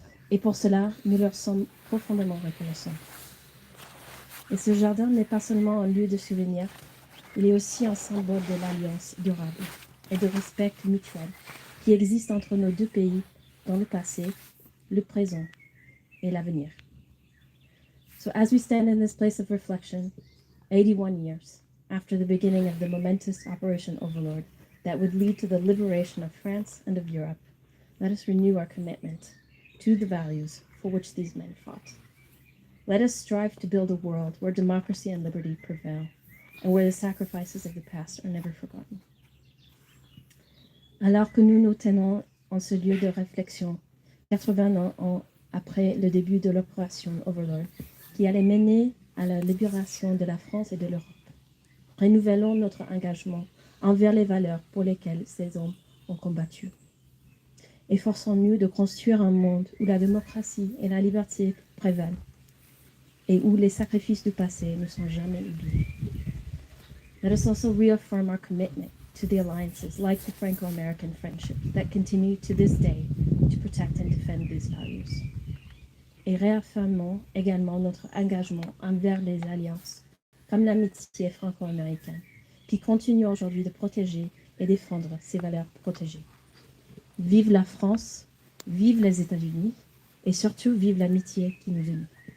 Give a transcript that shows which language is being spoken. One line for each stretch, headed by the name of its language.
French: Et pour cela, nous leur sommes profondément reconnaissants. Et ce jardin n'est pas seulement un lieu de souvenir, il est aussi un symbole de l'alliance durable et de respect mutuel qui existe entre nos deux pays dans le passé, le présent et l'avenir.
English: So as we stand in this place of reflection, 81 years after the beginning of the momentous Operation Overlord that would lead to the liberation of France and of Europe, let us renew our commitment to the values for which these men fought. Let us strive to build a world where democracy and liberty prevail, and where the sacrifices of the past are never forgotten.
French: Alors que nous nous tenons en ce lieu de réflexion, 80 ans après le début de l'opération Overlord, qui allait mener à la libération de la France et de l'Europe, renouvelons notre engagement envers les valeurs pour lesquelles ces hommes ont combattu. Efforçons-nous de construire un monde où la démocratie et la liberté prévalent et où les sacrifices du passé ne sont jamais oubliés.
English: Let us also reaffirm our commitment to the alliances like the Franco-American friendship that continue to this day to protect and defend these values.
French: Et réaffirmons également notre engagement envers les alliances, comme l'amitié franco-américaine, qui continue aujourd'hui de protéger et défendre ces valeurs protégées. Vive la France, vive les États-Unis, et surtout vive l'amitié qui nous unit.